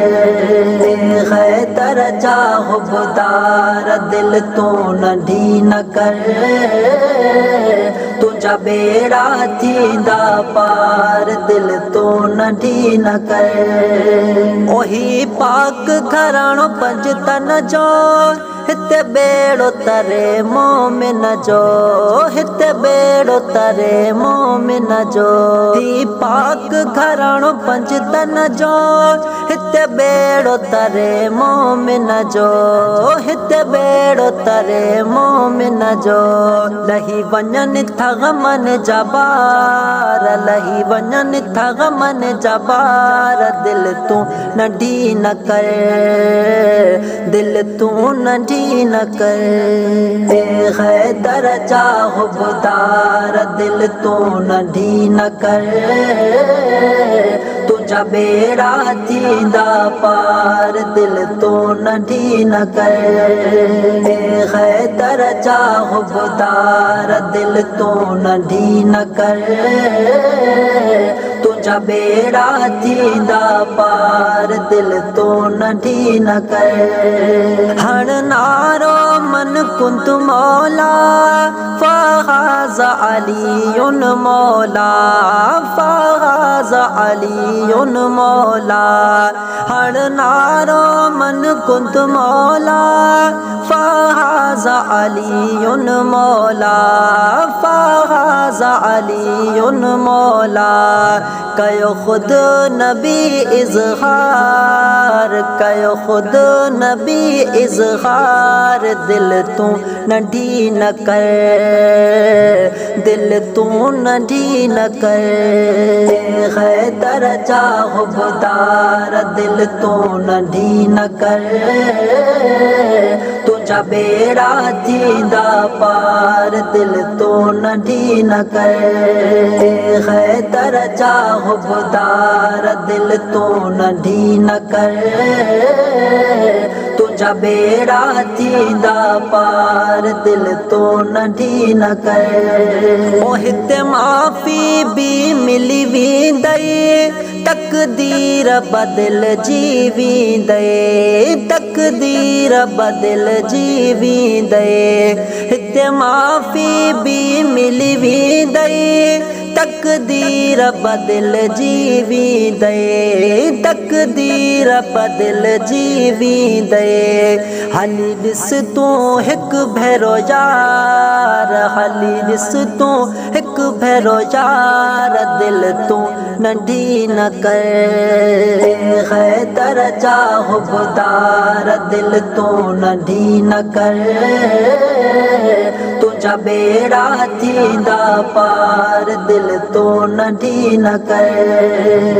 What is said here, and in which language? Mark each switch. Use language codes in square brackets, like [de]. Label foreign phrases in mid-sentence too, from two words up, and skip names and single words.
[sd] हैदर चाहो बुदार दिल तू नंढी न कर, तुझा बेड़ा थींदा पार दिल तू नंढी न कर। ओही पाक घराणो पंज तन जो हिते बेड़ो तरे मोमिन जो, हिते बेड़ो तरे मोमिन जो। ही पाक घराणो पंज तन जो हिते बेड़ो तरे मोमिन जो, हिते बेड़ो तरे मोमिन जो। लही वञनि था ग़मन जा ॿार, लही वञनि था ग़मन जा ॿार दिल तू नंढी न कर, दिल तू नंढी न कर। हैदर चाहो बुदार दिल तू नंढी न कर, तुझा बेड़ा थींदा पार दिल तू नंढी न कर। हैदर चाहो बुदार दिल तू नंढी न कर, तुझा बेड़ा थींदा पार दिल तू नंढी न कर। हण नारो [ar] من كنت مولا فهذا علي مولا، فهذا علي مولا. [sd] हण नारो [ar] من كنت مولا فهذا علي مولا، فهذا علي مولا. [sd] कयो खुद नबी इज़हार, कयो खुद नबी इज़हार दिल तू नंढी न कर, दिल तू नंढी न कर। हैदर चाहो बुदार दिल तू नंढी न कर, तुझा बेड़ा थींदा पार दिल तू नंढी न कर। हैदर चाहो बुदार दिल तू नंढी न कर, तुझा बेड़ा थींदा पार दिल तू नंढी न कर। ओ हिते माफ़ी भी मिली वेंदई, तक़दीर बदिल जी वेंदई, तक़दीर बदिल जी वेंदई। हिते माफ़ी भी मिली वेंदई, तक़दीर बदिल जी वेंदई, तक़दीर बदिल जी वेंदई। हली ॾिस तूं हिकु भेरो यार, हली ॾिस तूं हिकु भेरो यार दिल तू नंढी न कर। हैदर चाहो बुदार दिल तू नंढी न कर, तुझा बेड़ा थींदा पार दिल तू नंढी न कर।